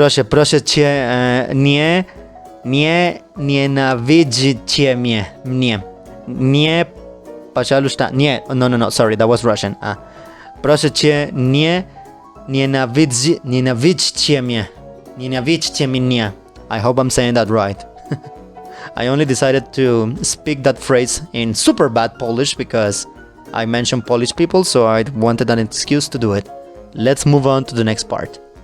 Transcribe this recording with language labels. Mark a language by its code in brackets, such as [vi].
[pl] Proszę cię, nie nienawidźcie mnie. [en] Nie, [ru] пожалуйста, [en] nie, no, sorry, that was Russian. [pl] Proszę cię, nie nienawidźcie mnie. [en] I hope I'm saying that right. I only decided to speak that phrase in super bad Polish because I mentioned Polish people, so I wanted an excuse to do it. Let's move on to the next part.